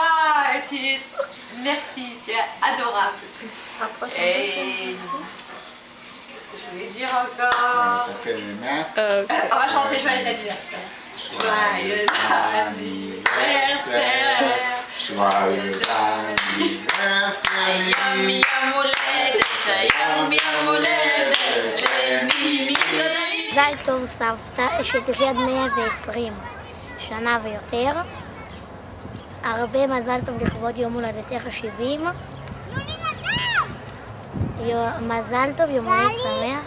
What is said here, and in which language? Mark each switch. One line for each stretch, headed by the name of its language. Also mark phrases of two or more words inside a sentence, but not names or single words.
French: Et merci, tu es adorable. Et... je voulais dire encore. On va chanter joyeux anniversaire. Joyeux anniversaire. Joyeux anniversaire.
Hebrew: יום יום הולדת, יום יום הולדת, למימי. מזל טוב סבתא, שתחיה עד 120 שנה ויותר. הרבה מזל טוב לכבוד יום הולדתך ה-70. מזל טוב, יום הולדת שמח.